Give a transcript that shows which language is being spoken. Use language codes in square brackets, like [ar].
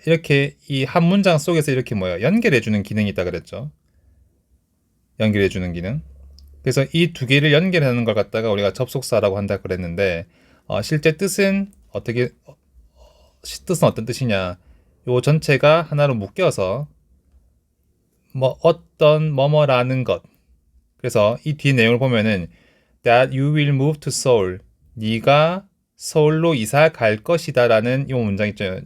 [ko] 이렇게 이 한 문장 속에서 이렇게 뭐예요? 연결해주는 기능이 있다 그랬죠. 연결해주는 기능. 그래서 이 두 개를 연결하는 걸 갖다가 우리가 접속사라고 한다 그랬는데 실제 뜻은 뜻은 어떤 뜻이냐? 요 전체가 하나로 묶여서 뭐 어떤 뭐뭐라는 것. 그래서 이 뒤 내용을 보면은 [en] that you will move to Seoul. [ko] 네가 서울로 이사 갈 것이다라는 이 문장 있죠.